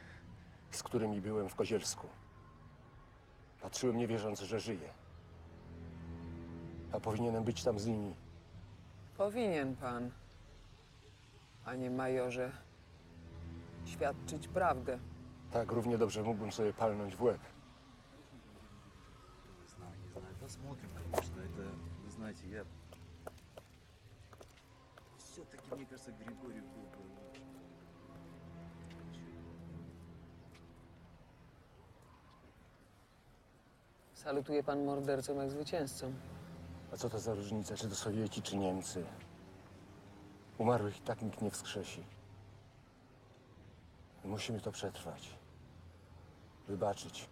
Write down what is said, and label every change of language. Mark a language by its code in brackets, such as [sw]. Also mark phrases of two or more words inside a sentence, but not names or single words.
[pl] z którymi byłem w Kozielsku. Patrzyłem nie wierząc, że żyję. A powinienem być tam z nimi. Powinien pan, panie majorze, świadczyć prawdę. Tak, równie dobrze mógłbym sobie palnąć w łeb. [ru] Посмотрим, конечно, это, вы знаете, я... Все-таки, мне кажется, Григорий был бы лучше. [pl] Salutuje pan mordercom jak zwycięzcom. A co to za różnica, czy to Sowieci, czy Niemcy? Umarłych i tak nikt nie wskrzesi. Musimy to przetrwać. Wybaczyć.